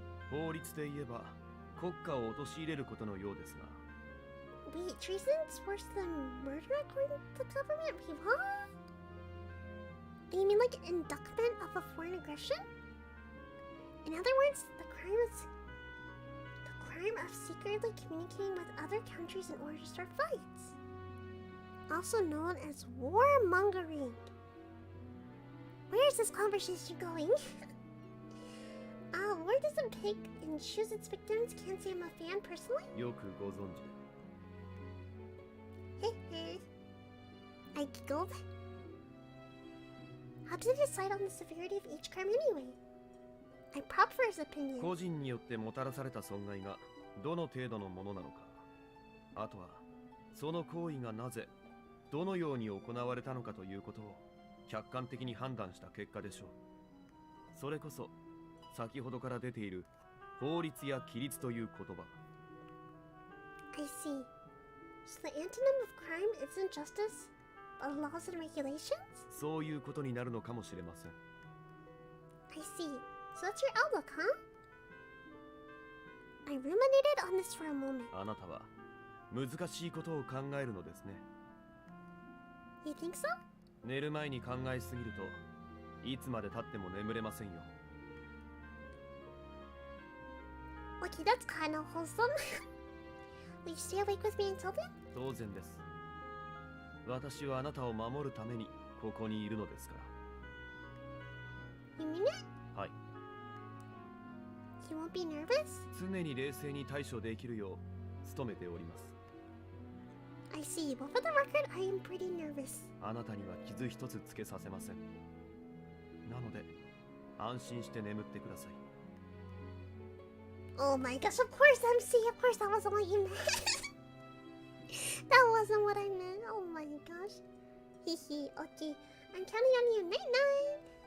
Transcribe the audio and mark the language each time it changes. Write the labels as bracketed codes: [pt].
[ja] 法律で言えば国家を陥れることのようですが。 [en] Wait, treason's worse than murder according to the government? Wait, what? You mean like inductment of a foreign aggression? In other words, the crime of secretly communicating with other countries in order to start fights. Also known as warmongering. Where is this conversation going? Where doesn't pick and choose its victims? Can't say I'm a fan personally. [ja] よくご存知で。 [en] I giggled. How did they decide on the severity of each crime anyway? I prop for his opinion. [ja] 個人によってもたらされた損害がどの程度のものなのか、あとはその行為がなぜどのように行われたのかということを客観的に判断した結果でしょう。それこそ先ほどから出ている法律や規律という言葉。 [en] I see. So the antonym of crime isn't justice, but laws and regulations? [ja] そういうことになるのかもしれません。 [en] I see. So that's your outlook, huh? I ruminated on this for a moment. [ja] あなたは難しいことを考えるのですね。 [en] You think so? [ja] 寝る前に考えすぎるといつまで経っても眠れませんよ。 [en] Okay, that's kind of wholesome. Will you stay awake with me until then? [ja] 当然です。私はあなたを守るためにここにいるのですから。 [en] You mean it? [ja] はい。 [en] You won't be nervous? [ja] 常に冷静に対処できるよう努めております。 [en] I see, but for the record, I am pretty nervous. [ja] あなたには傷一つつけさせません。なので安心して眠ってください。 [en] Oh my gosh, of course, MC, of course, that wasn't what you meant. That wasn't what I meant. Oh my gosh. Hehe, okay. I'm counting on you. Night night.